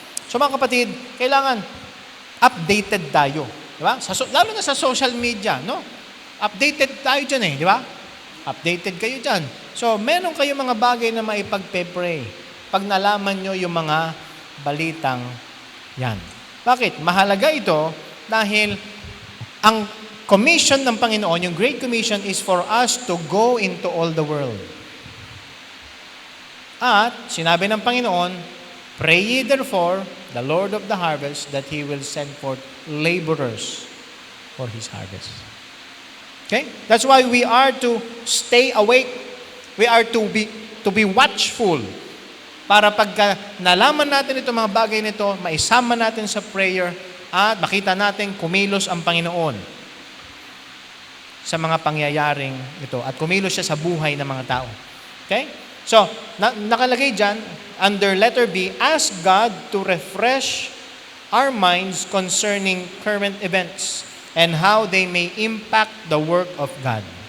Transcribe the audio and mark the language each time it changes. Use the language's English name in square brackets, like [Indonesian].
[Filipino] So mga kapatid, kailangan updated tayo. Di ba? Lalo na sa social media, no? Updated tayo dyan di ba? Updated kayo dyan. So, meron kayo mga bagay na maipagpe-pray pag nalaman nyo yung mga balitang yan. Bakit? Mahalaga ito dahil ang commission ng Panginoon, yung Great Commission, [English] is for us to go into all the world. [Filipino] At, sinabi ng Panginoon, [English] pray ye therefore the Lord of the harvest that He will send forth laborers for His harvest. Okay? That's why we are to stay awake. We are to be watchful. [Filipino] Para pagka nalaman natin itong mga bagay nito, maisama natin sa prayer at makita natin kumilos ang Panginoon sa mga pangyayaring ito. At kumilos siya sa buhay ng mga tao. [English] Okay? So, [Filipino] nakalagay dyan, [English] under letter B, ask God to refresh our minds concerning current events and how they may impact the work of God.